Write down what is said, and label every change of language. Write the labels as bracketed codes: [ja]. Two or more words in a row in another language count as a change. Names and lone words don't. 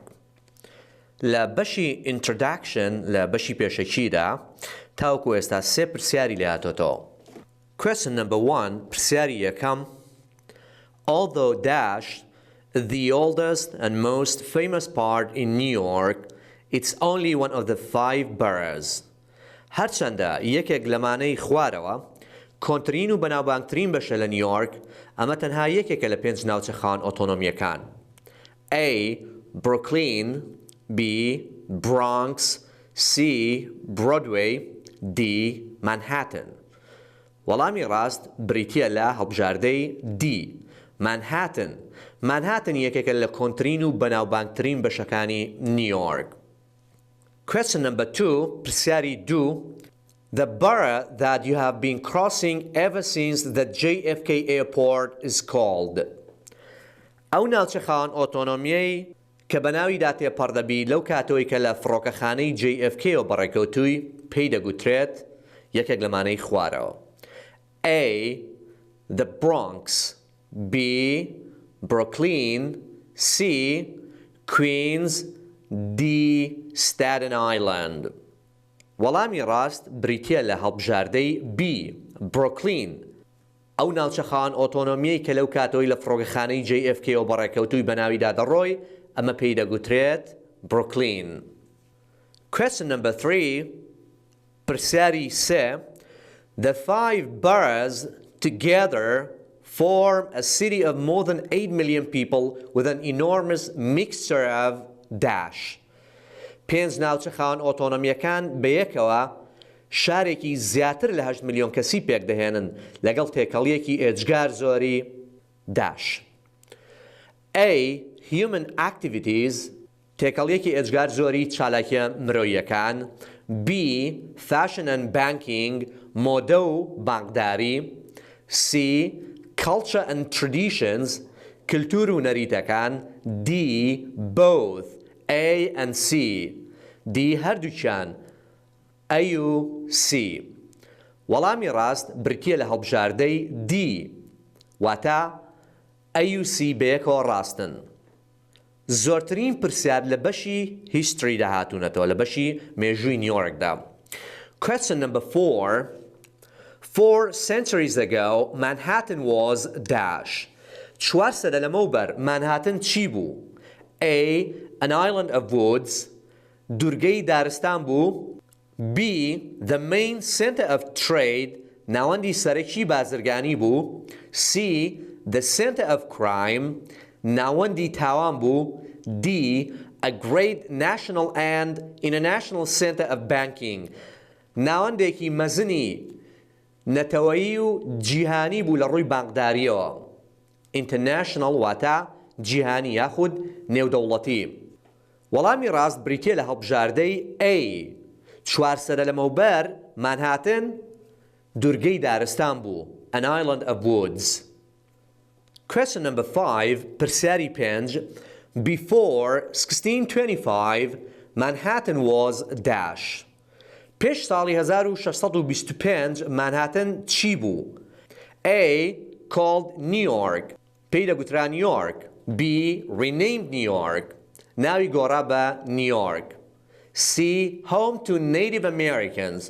[ckb] لە بەشی introduction لە بەشی پێشەکیدا تاوەکو ئێستا سێ پرسیاری لێهاتۆتەوە. [en] Question number 1 [ckb] پرسیاری یەکەم [en] Although dash the oldest and most famous part in New York, it's only one of the 5 boroughs. [ckb] هەرچەندە یەکێک لەمانەی خوارەوە کۆنترین و بەناوبانگترین بەشە لە نیویۆرک ئەمە تەنها یەکێکە لە 5 ناوچەخان ئۆتۆنۆمیەکان. [en] A. Brooklyn B. Bronx C. Broadway D. [ckb] Manhattan وەڵامی ڕاست بریتیە لە هەڵبژاردەی D. Manhattan یەکێکە لە کۆنترین و بەناوبانگترین بەشەکانی نیویۆرک. [en] Question number 2 [ckb] پرسیاری 2 [en] The borough that you have been crossing ever since the JFK airport is called [ckb] ئەو ناوچەخان ئۆتۆنۆمیەی کە بەناویدا تێپەڕدەبی لەو کاتەوەی کە لە فڕۆکەخانەی JFK و بەڕێکەوتووی پێی دەگوترێت یەکێک لەمانەی خوارەوە. [en] A. The Bronx B. Brooklyn C. Queens D. [ckb] Staten Island وەڵامی ڕاست بریتیە لە هەڵبژاردەی B. Brooklyn ئەو ناوچەخان ئۆتۆنۆمیەی کە لەو کاتەوەی لە فڕۆکەخانەی JFK و بەڕێکەوتووی بەناویدا دەڕۆی ئەمە پێی دەگوترێت Brooklyn. [en] Question number 3 [ckb] پرسیاری 3 [en] The 5 boroughs together form a city of more than 8 million people with an enormous mixture of dash. [ckb] 5 ناوچەخان ئۆتۆنۆمیەکان بەیەکەوە شارێکی زیاتر لە 8 ملیۆن کەسی پێک دەهێنن لەگەڵ تێکەڵیەکی ئێجگار زۆری dash. A. [en] Human activities [ckb] تێکەڵیەکی ئێجگار زۆری چالاکیە مرۆییەکان. [en] B. Fashion and banking [ckb] مۆدە و بانکداری. [en] C. Culture and traditions [ckb] کلتور و نەریتەکان. [en] D. Both A and C [ckb] D هەردووکیان A و C وەڵامی ڕاست بریتیە لە هەڵبژاردەی D واتە A و C بەیەکەوە ڕاستن. زۆرترین پرسیار لە بەشی هیستری داهاتوونەتەوە لە بەشی مێژووی نیویۆرکدا. [en] Question number 4. 4 centuries ago, Manhattan was dash. [ckb] 400 لەمەوبەر مانهاتن چی بوو؟ [en] A. An island of woods. [ckb] دوورگەی دارستان بوو. [en] B. The main center of trade. [ckb] ناوەندی سەرەکی بازرگانی بوو. [en] C. The center of crime. [ckb] ناوەندی تاوان بوو. [en] D. A great national and international center of banking. [ckb] ناوەندێکی مەزنی نەتەوەیی و جیهانی بوو لە ڕووی بانکداریەوە. International واتە جیهانی یاخود نێودەوڵەتی. وەڵامی ڕاست بریتیە لە هەڵبژاردەی A. 400 لەمەوبەر مانهاتن دوورگەی دارستان بوو. [en] An island of woods. Question number 5. [ckb] پرسیاری 5. [en] Before 1625, Manhattan was dash. [ckb] پێش ساڵی 1625 مانهاتن چی بوو؟ [en] A. Called New York. [ckb] پێی دەگوترا نیویۆرک. [en] B. Renamed New York. [ckb] ناوی گۆڕا بە نیویۆرک. [en] C. Home to Native Americans.